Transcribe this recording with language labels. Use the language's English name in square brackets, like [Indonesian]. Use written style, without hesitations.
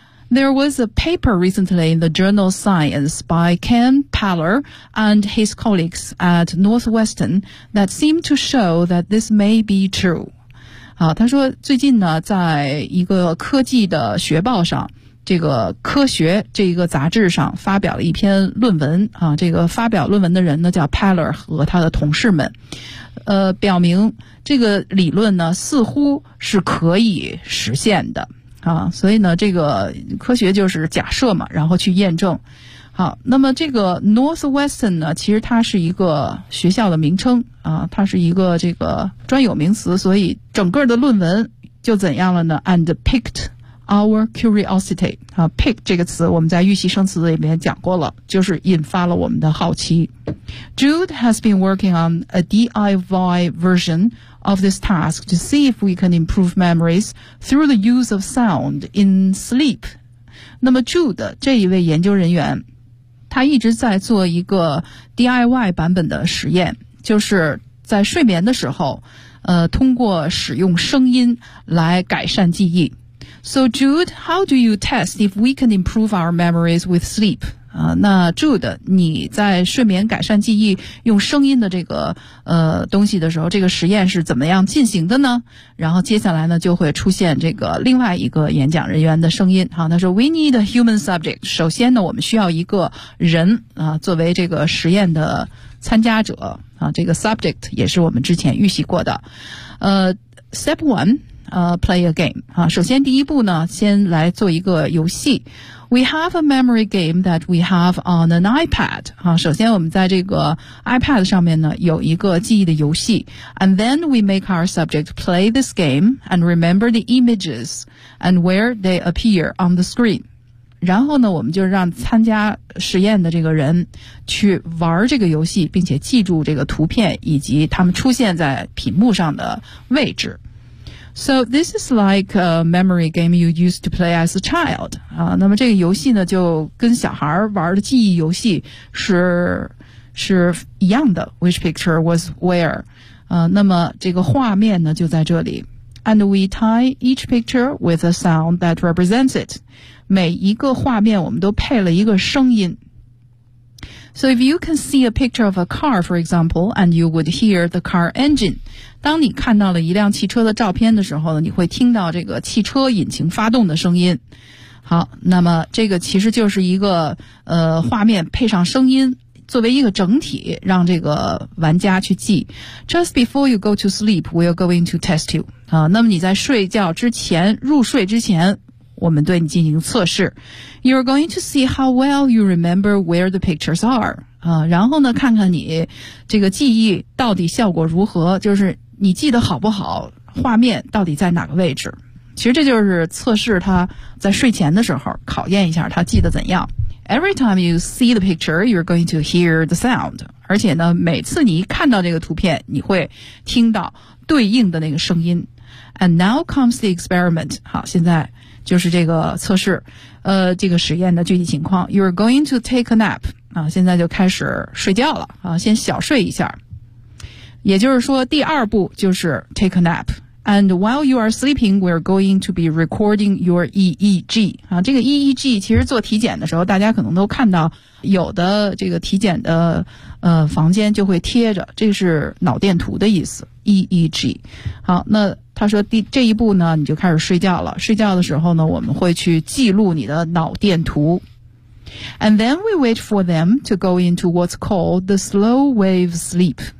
[English] There was a paper recently in the journal Science by Ken Paller and his colleagues at Northwestern that seemed to show that this may be true. [Chinese] 好，他说最近呢，在一个科技的学报上，这个科学这个杂志上发表了一篇论文啊，这个发表论文的人呢叫 Paller 和他的同事们，表明这个理论呢似乎是可以实现的。啊，所以呢这个科学就是假设嘛，然后去验证。好，那么这个 Northwestern 呢，其实它是一个学校的名称啊，它是一个这个专有名词，所以整个的论文就怎样了呢？ [English] And picked our curiosity [Chinese] 啊， pick 这个词我们在预习生词里面讲过了，就是引发了我们的好奇。 [English] Jude has been working on a DIY versionof this task to see if we can improve memories through the use of sound in sleep. [Chinese] 那么 Jude 这一位研究人员，他一直在做一个 DIY 版本的实验，就是在睡眠的时候，通过使用声音来改善记忆。 [English] So Jude, how do you test if we can improve our memories with sleep? [Chinese] 那 Jude 你在睡眠改善记忆用声音的这个东西的时候，这个实验是怎么样进行的呢？然后接下来呢就会出现这个另外一个演讲人员的声音。好，他说 [English] We need a human subject， [Chinese] 首先呢我们需要一个人啊，作为这个实验的参加者啊，这个 subject 也是我们之前预习过的。 [English] Step one，play a game [Chinese] 啊，首先第一步呢先来做一个游戏。 [English] We have a memory game that we have on an iPad. [Chinese] 首先我们在这个 iPad 上面呢有一个记忆的游戏。 [English] And then we make our subject play this game and remember the images and where they appear on the screen. [Chinese] 然后呢我们就让参加实验的这个人去玩这个游戏，并且记住这个图片以及他们出现在屏幕上的位置。 [English] So this is like a memory game you used to play as a child. [Chinese] 那么这个游戏呢就跟小孩玩的记忆游戏是一样的。 [English] Which picture was where? [Chinese] 那么这个画面呢就在这里。 [English] And we tie each picture with a sound that represents it. [Chinese] 每一个画面我们都配了一个声音。 [English] So if you can see a picture of a car, for example, and you would hear the car engine, [Chinese] 当你看到了一辆汽车的照片的时候呢，你会听到这个汽车引擎发动的声音。好，那么这个其实就是一个画面配上声音作为一个整体让这个玩家去记。 [English] Just before you go to sleep, we are going to test you. [Chinese] 那么你在睡觉之前，入睡之前，我们对你进行测试。 [English] You are going to see how well you remember where the pictures are. [Chinese] 然后呢看看你这个记忆到底效果如何，就是你记得好不好，画面到底在哪个位置。其实这就是测试他在睡前的时候考验一下他记得怎样。 [English] Every time you see the picture, you're going to hear the sound. [Chinese] 而且呢每次你一看到这个图片，你会听到对应的那个声音。 [English] And now comes the experiment. [Chinese] 好，现在就是这个测试这个实验的具体情况。 [English] You're going to take a nap. [Chinese] 现在就开始睡觉了先小睡一下。也就是说第二步就是 [English] take a nap. And while you are sleeping, we're going to be recording your EEG. [Chinese] 这个 EEG 其实做体检的时候大家可能都看到有的这个体检的房间就会贴着，这是脑电图的意思 ,EEG。好，那他说这一步呢你就开始睡觉了，睡觉的时候呢我们会去记录你的脑电图。 [English] And then we wait for them to go into what's called the slow wave sleep.